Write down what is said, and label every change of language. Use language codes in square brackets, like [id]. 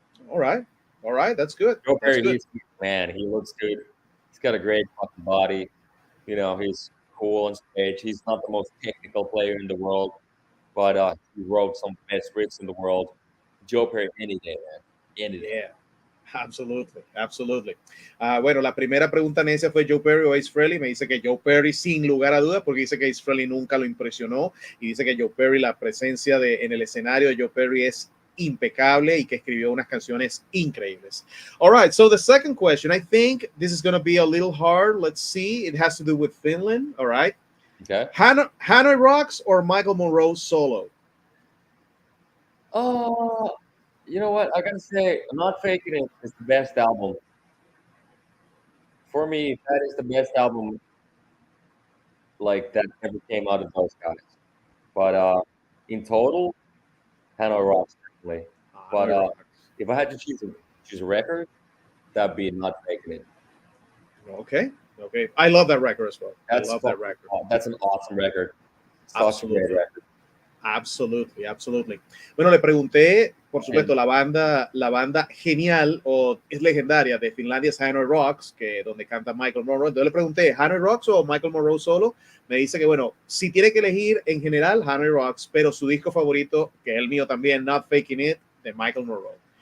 [en] All right. That's good. Joe That's Perry, good. man, he looks good. He's got a great fucking body. You know, he's cool on stage. He's not the most technical player in the world, but he wrote some best riffs in the world. Joe Perry, any day, man. Any day. Yeah. Absolutely. [es] Bueno, la primera pregunta necia fue Joe Perry o Ace Frehley. Me dice que Joe Perry sin lugar a dudas, porque dice que Ace Frehley nunca lo impresionó y dice que Joe Perry, la presencia en el escenario de Joe Perry es impecable y que escribió unas canciones increíbles. [en] All right, so the second question, I think this is going to be a little hard. Let's see. It has to do with Finland. All right. Okay. Hanoi Rocks or Michael Monroe solo? Oh, you know what? I gotta say, I'm Not Faking It is the best album. For me, that is the best album like that ever came out of those guys. But in total, Hanoi Rocks definitely. But if I had to choose a record, that'd be Not Faking It. Okay. I love that record as well. I love that record. That's an awesome record. Such a great record. Absolutely. [es] Bueno, le pregunté, por supuesto, la banda genial o es legendaria de Finlandia es Hanoi Rocks, que donde canta Michael Monroe. Entonces le pregunté, ¿Hanoi Rocks o Michael Monroe solo? Me dice que, bueno, si tiene que elegir en general Hanoi Rocks, pero su disco favorito, que es el mío también, Not Faking It, de Michael Monroe.